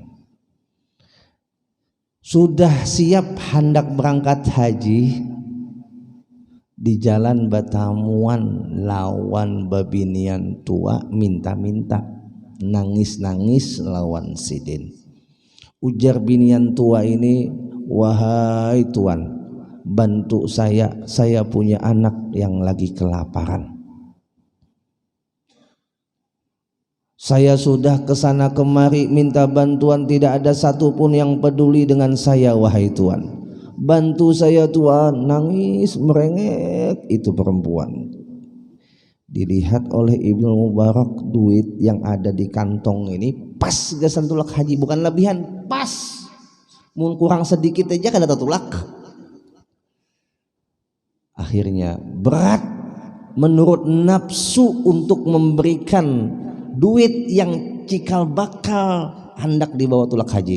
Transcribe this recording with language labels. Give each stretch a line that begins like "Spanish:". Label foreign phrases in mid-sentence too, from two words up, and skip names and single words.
Banjar: Sudah siap hendak berangkat haji, di jalan batamuan lawan babinian tua, minta-minta, nangis-nangis lawan sidin.
Indonesian: Ujar binian tua ini, wahai tuan, bantu saya punya anak yang lagi kelaparan. Saya sudah kesana kemari minta bantuan, tidak ada satupun yang peduli dengan saya, wahai tuan. Bantu saya tuan. Nangis merengek itu perempuan. Dilihat oleh Ibnu Mubarak,
Banjar: duit yang ada di kantong ini pas gasan tulak haji, bukan lebihan, pas.
Indonesian: Mun kurang sedikit aja kada tulak. Akhirnya berat menurut nafsu untuk memberikan duit yang cikal bakal hendak dibawa tulak haji.